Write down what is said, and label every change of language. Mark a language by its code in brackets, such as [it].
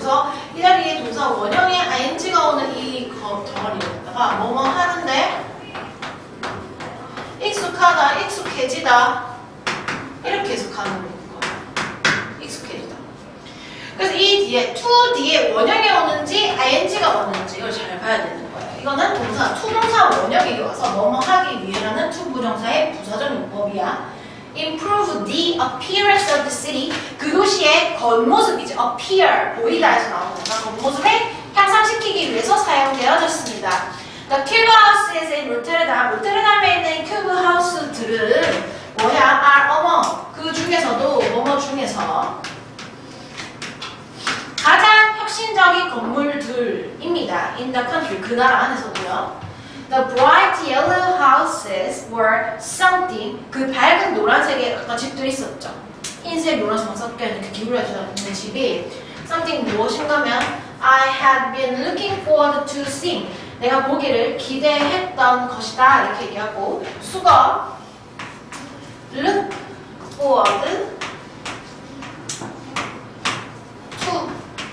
[ko] 그래서 이 자리에 동사 원형에 ing가 오는 이 덩어리에다가 뭐뭐 하는데 익숙하다, 익숙해지다 이렇게 해석하는 거예요. 익숙해지다. 그래서 이 뒤에 to 뒤에 원형이 오는지 ing가 오는지 이걸 잘 봐야 되는 거예요. 이거는 동사, to 동사 원형이 와서 뭐뭐 하기 위해라는 to 부정사의 부사적 용법이야. [en] Improve the appearance of the city. [ko] 그 도시의 겉모습이지. appear, 보이다에서 나오는 거니까 겉모습을 향상시키기 위해서 사용되어졌습니다. [en] The cube houses in Rotterdam. [ko] 로테르담에 있는 큐브 하우스들은 뭐야? [en] are among. [ko] 그 중에서도 뭐뭐 중에서 가장 혁신적인 건물들입니다. [en] In the country. [ko] 그 나라 안에서도요. [en] The bright yellow houses were something. [ko] 그 밝은 노란색의 아까 집들이 있었죠. 흰색, 노란색만 섞여있는 그 기울여져 있는 집이 something 무엇인가면 [en] I had been looking forward to seeing. [ko] 내가 보기를 기대했던 것이다. 이렇게 얘기하고 수거 [en] look forward to.